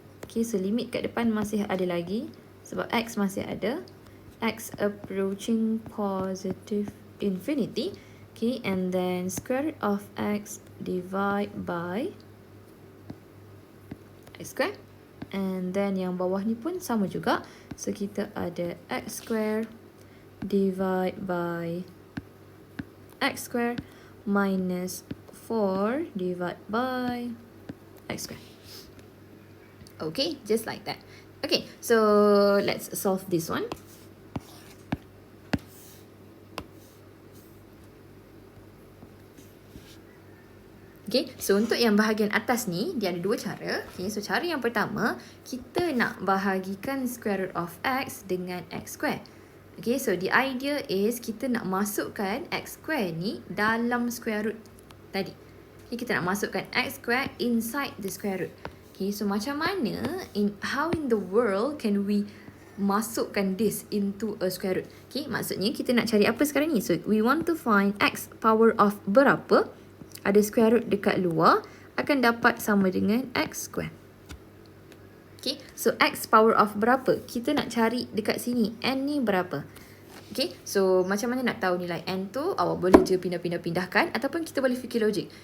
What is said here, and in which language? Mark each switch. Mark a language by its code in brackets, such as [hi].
[ms] Okay, so limit kat depan masih ada lagi sebab x masih ada. [en] X approaching positive infinity. Okay, and then square root of x divide by x square. [ms] And then yang bawah ni pun sama juga. So kita ada [en] x square divide by x square minus 4 divide by x square. Okay, just like that. Okay, so let's solve this one. [ms] Okay, so untuk yang bahagian atas ni, dia ada dua cara. Okay, so cara yang pertama, kita nak bahagikan square root of x dengan x square. [en] Okay, so the idea is [ms] kita nak masukkan [en] x square [ms] ni dalam [en] square root [ms] tadi. [en] Okay, [ms] kita nak masukkan [en] x square inside the square root. Okay, so [ms] macam mana, [en] how in the world can we [ms] masukkan [en] this into a square root? [ms] Okay, maksudnya kita nak cari apa sekarang ni? [en] So, we want to find x power of [ms] berapa? Ada square root dekat luar, akan dapat sama dengan x square. Okay, so [en] x power of [ms] berapa? Kita nak cari dekat sini, n ni berapa? Okay, so macam mana nak tahu nilai n tu? Awak boleh je pindah-pindahkan ataupun kita boleh fikir logik.